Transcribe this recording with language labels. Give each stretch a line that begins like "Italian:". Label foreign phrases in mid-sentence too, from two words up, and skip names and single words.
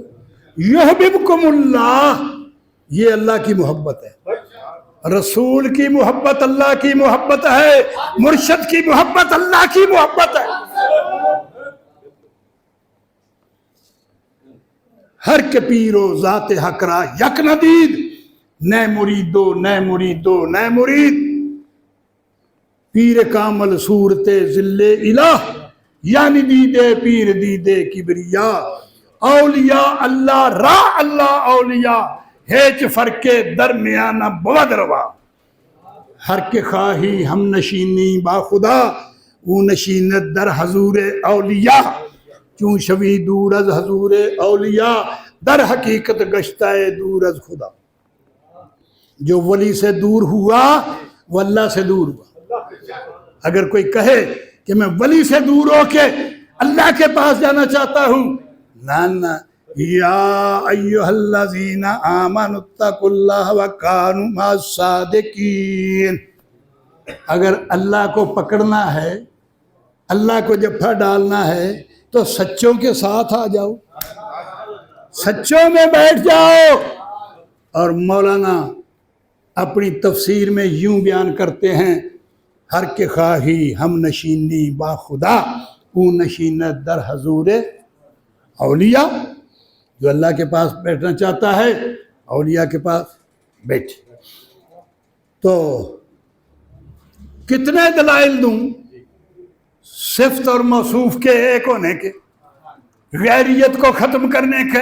Arabic: یحببکم اللہ،
Urdu: یہ اللہ کی محبت ہے، رسول کی محبت اللہ کی محبت ہے، مرشد کی محبت اللہ کی محبت ہے۔
Persian: ہر کے پیرو ذات حق را یک ندید، نئے مریدو نئے مریدو نئے مرید، پیر کامل صورت ذل الہ، یعنی دیدے پیر دیدے کبریا، اولیاء اللہ را اللہ اولیاء، ہیچ فرق درمیان بود روا، ہر کے خواہی ہم نشینی با خدا، او نشینت در حضور اولیاء، چون شوی دور از حضور اولیاء، در حقیقت گشتہ دور از خدا۔
Urdu: جو ولی سے دور ہوا وہ اللہ سے دور ہوا۔ اگر کوئی کہے کہ میں ولی سے دور ہو کے اللہ کے پاس جانا چاہتا ہوں، نہ
Arabic: یا ایہا الذین آمنوا اتقوا اللہ وکانوا مع الصادقین،
Urdu: اگر اللہ کو پکڑنا ہے، اللہ کو جفا ڈالنا ہے تو سچوں کے ساتھ آ جاؤ، سچوں میں بیٹھ جاؤ۔ اور مولانا اپنی تفسیر میں یوں بیان کرتے ہیں،
Persian: ہر کے خواہی ہم نشینی با خدا، او نشینت در حضور اولیاء،
Urdu: جو اللہ کے پاس بیٹھنا چاہتا ہے اولیاء کے پاس بیٹھے۔ تو کتنے دلائل دوں صفت اور موصوف کے ایک ہونے کے، غیریت کو ختم کرنے کے؟